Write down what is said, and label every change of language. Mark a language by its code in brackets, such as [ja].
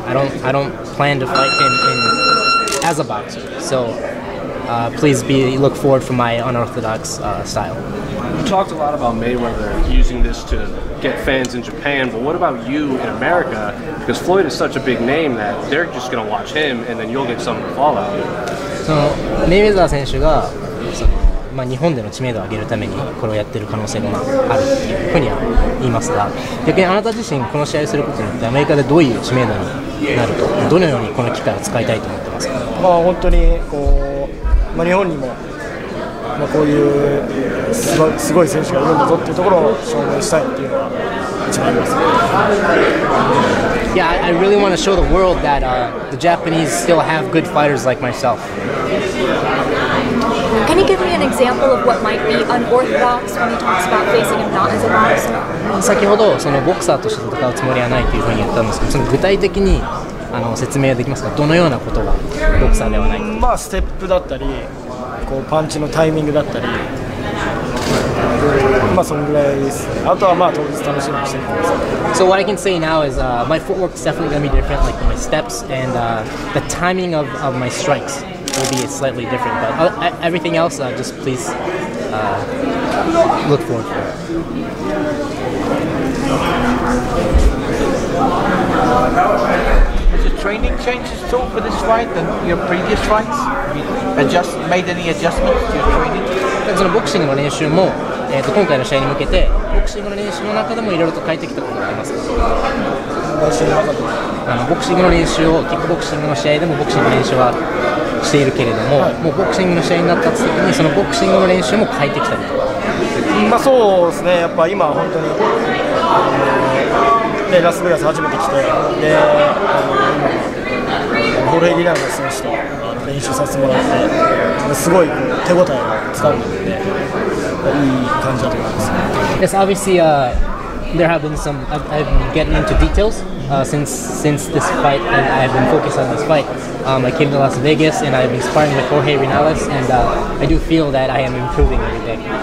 [en] I don't plan to fight him as a boxer. So please look forward for my unorthodox style. You talked a lot about Mayweather using this to get fans in Japan, but what about you in America? Because Floyd is such a big name that they're just going to watch him, and then you'll get some fallout. [ja] そのメイウェザー選手が日本での知名度を上げるためにこれをやってる可能性があるっていうふうには言いますが、逆にあなた自身この試合をすることによってアメリカでどういう知名度になると、どのようにこの機会を使いたいと思ってますか？本当にこう、日本にもこういうすごい選手がいるんだぞっていうところを証明したいっていうのは一番あります。 [en] Yeah, I really want to show the world that the Japanese still have good fighters like myself. Can you give me an example of what might be unorthodox when he talks about facing him not as a boxer? [ja] 先ほどそのボクサーとして戦うつもりはないというふうに言ったんですけど、その具体的に説明できますか？どのようなことがボクサーではないか？ステップだったり、こうパンチのタイミングだったり、そのぐらいです。あとは当日楽しみにしてください。 [en] So what I can say now is my footwork is definitely going to be different, like my steps and the timing of my strikes will be slightly different. But everything else, just please look forward to it. Has the training changed at all for this fight than your previous fights? Made any adjustments to your training? [ja] そのボクシングの練習も、今回の試合に向けてボクシングの練習の中でもいろいろと変えてきたことがあります。ボクシングの練習をキックボクシングの試合でもボクシングの練習はしているけれども、もうボクシングの試合になった時にそのボクシングの練習も変えてきたりとか。そうですね。やっぱ今本当にラスベガス初めて来て、でホルヘギランド選手と練習させてもらって、すごい手応えをつかんでるので、いい感じだと思います。 [en] Yes, obviously, there have been some. I've been getting into details since this fight, and I've been focused on this fight. I came to Las Vegas, and I've been sparring with Jorge Renales, and I do feel that I am improving every day.